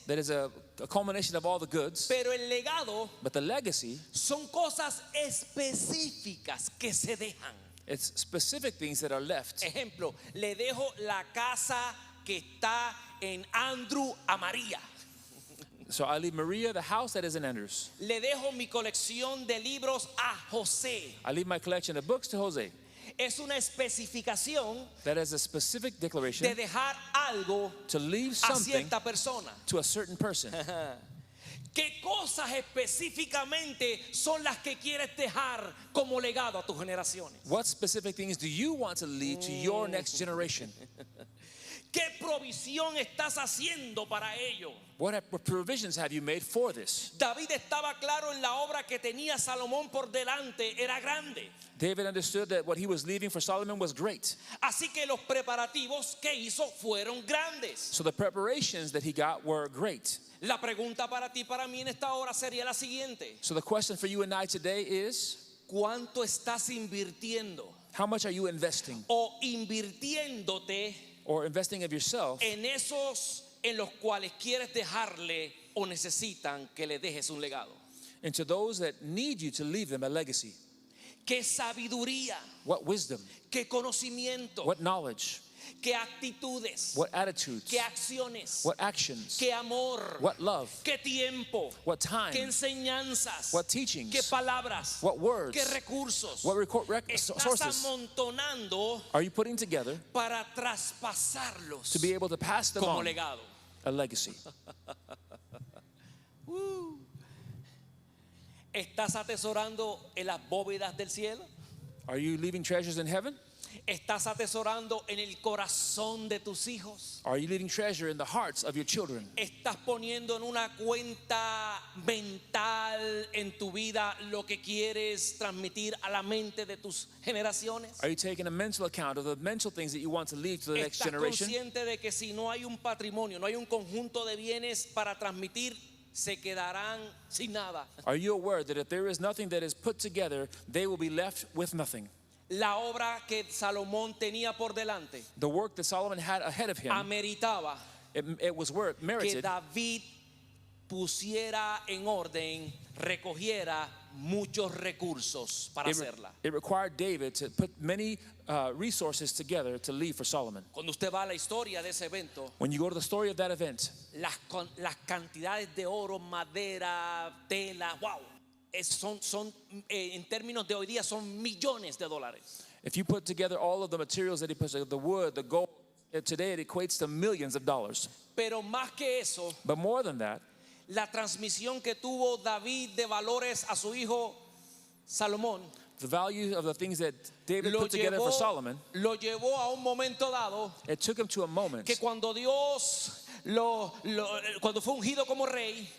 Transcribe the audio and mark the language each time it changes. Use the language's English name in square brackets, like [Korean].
[English] that is a culmination of all the goods, [Spanish] pero el legado [English] but the legacy, [Spanish] son cosas específicas que se dejan. [English] it's specific things that are left. [Spanish] Ejemplo, le dejo la casa que está en Andrew a María. [English] So I leave Maria the house that is in Andrews. [Spanish] Le dejo mi colección de libros a José. [English] I leave my collection of books to Jose. [Spanish] Es una especificación [English] That is a specific [Spanish] de [English] declaration [Spanish] dejar algo [English] to leave [Spanish] a [English] something [Spanish] cierta persona. [English] to a certain person. [Spanish] ¿Qué cosas específicamente son las que quieres dejar como legado a tus generaciones? [English] What specific things do you want to leave to your next generation? [Spanish] ¿Qué provisión estás haciendo para ello? [English] What provisions have you made for this? [Spanish] David estaba claro en la obra que tenía Salomón por delante, era grande. [English] David understood that what he was leaving for Solomon was great. [Spanish] Así que los preparativos que hizo fueron grandes. [English] So the preparations that he got were great. [Spanish] La pregunta para ti, para mí en esta hora sería la siguiente: [English] So the question for you and I today is, [Spanish] ¿cuánto estás invirtiendo [English] how much are you investing [Spanish] o invirtiéndote [English] or investing of yourself [Spanish] en esos en los cuales quieres dejarle o necesitan que le dejes un legado? [English] into those that need you to leave them a legacy? [Spanish] ¿Qué sabiduría, [English] What wisdom, [Spanish] qué conocimiento, [English] what knowledge, [Spanish] qué actitudes, [English] what attitudes, [Spanish] qué acciones, [English] what actions, [Spanish] qué amor, [English] what love, [Spanish] qué tiempo, [English] what time, [Spanish] qué enseñanzas, [English] what teachings, [Spanish] qué palabras, [English] what words, [Spanish] qué recursos [English] what [Spanish] estás [English] sources [Spanish] amontonando [English] are you putting together [Spanish] para traspasarlos [English] to be able to pass them [Spanish] como [English] on [Spanish] legado? [English] a legacy? [Spanish] ¿Estás atesorando en las bóvedas del cielo? [English] Are you leaving treasures in heaven? [Spanish] ¿Estás atesorando en el corazón de tus hijos? [English] Are you leaving treasure in the hearts of your children? [Spanish] ¿Estás poniendo en una cuenta mental en tu vida lo que quieres transmitir a la mente de tus generaciones? [English] Are you taking a mental account of the mental things that you want to leave to the next [Spanish] ¿Estás [English] generation? [Spanish] consciente de que si no hay un patrimonio, no hay un conjunto de bienes para transmitir, se quedarán sin nada? [English] Are you aware that if there is nothing that is put together, they will be left with nothing? [Spanish] La obra que Salomón tenía por delante [English] The work that Solomon had ahead of him, [Spanish] ameritaba [English] it was [Spanish] que [English] merited [Spanish] David pusiera en orden, recogiera muchos recursos para hacerla. [English] It required David to put many resources together to leave for Solomon. [Spanish] Cuando usted va a la historia de ese evento, [English] When you go to the story of that event, [Spanish] las cantidades de oro, madera, tela, wow, son en términos de hoy día son millones de dólares. [English] if you put together all of the materials that he puts, the wood, the gold, today it equates to millions of dollars. [Spanish] Pero más que eso, [English] But more than that, [Spanish] la transmisión que tuvo David de valores a su hijo Salomón [English] the value of the things that David [Spanish] lo [English] put together for Solomon, [Spanish] llevó a un momento dado [English] it took him to a moment [Spanish] que cuando Dios cuando fue ungido como rey,